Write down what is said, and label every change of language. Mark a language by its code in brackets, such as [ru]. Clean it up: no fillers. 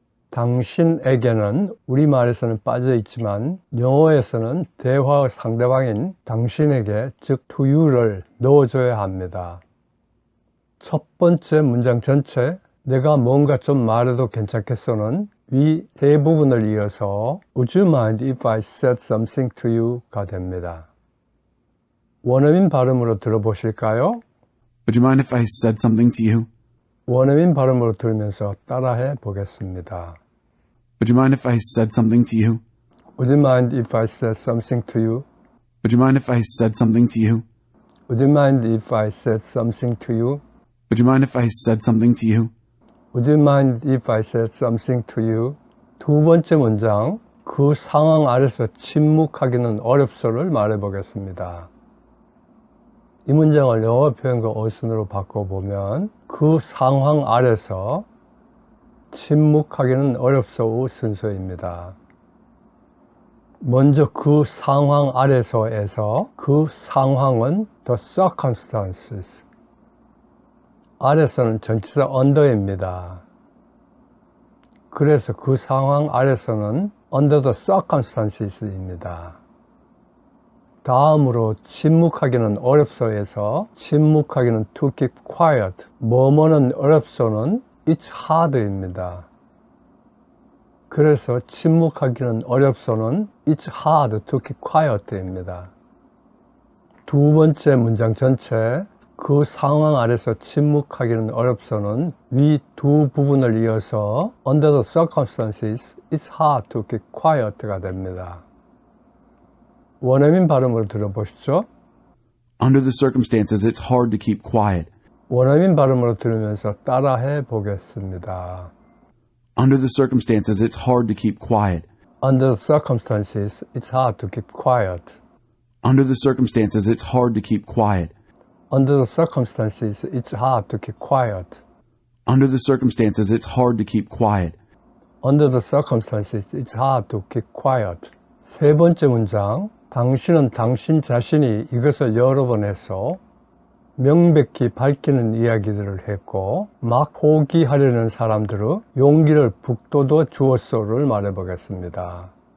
[ko] 당신에게는 우리말에서는 빠져 있지만 영어에서는 대화의 상대방인 당신에게 즉 [en] to you [ko] 를 넣어줘야 합니다. 첫 번째 문장 전체 내가 뭔가 좀 말해도 괜찮겠소는 위 세 부분을 이어서 [en] Would you mind if I said something to you [ko] 가 됩니다. 원어민 발음으로 들어보실까요? [en] Would you mind if I said something to you? [ko] 원어민 발음으로 들으면서 따라해 보겠습니다. [en] Would you mind if I said something to you? Would you mind if I said something to you? Would you mind if I said something to you? Would you mind if I said something to you? Would you mind if I said something to you? Would you mind if I said something to you? [ko] 두 번째 문장, 그 상황 아래서 침묵하기는 어렵소를 말해 보겠습니다. 이 문장을 영어 표현과 어순으로 바꿔보면 그 상황 아래서 침묵하기는 어렵소의 순서입니다. 먼저 그 상황 아래서에서 그 상황은 [en] the circumstances. [ko] 아래서는 전치사 under입니다. 그래서 그 상황 아래서는 [en] under the circumstances [ko] 입니다. 다음으로 침묵하기는 어렵소에서 침묵하기는 [en] to keep quiet. [ko] 뭐뭐는 어렵소는 [en] it's hard [ko] 입니다. 그래서 침묵하기는 어렵소는 [en] it's hard to keep quiet [ko] 입니다. 두 번째 문장 전체 그 상황 아래서 침묵하기는 어렵소는 위 두 부분을 이어서 [en] under the circumstances it's hard to keep quiet [ko] 가 됩니다. 원어민 발음으로 들어보시죠. [en] Under the circumstances, it's hard to keep quiet. [ko] 원어민 발음으로 들으면서 따라해 보겠습니다. [en] Under the circumstances, it's hard to keep quiet. Under the circumstances, it's hard to keep quiet. Under the circumstances, it's hard to keep quiet. Under the circumstances, it's hard to keep quiet. Under the circumstances, it's hard to keep quiet. Under the circumstances, it's hard to keep quiet. [ko] 세 번째 문장, 당신은 당신 자신이 이것을 여러 번 해서 명백히 밝히는 이야기들을 했고 막 포기하려는 사람들의 용기를 북돋워 주었소를 말해보겠습니다.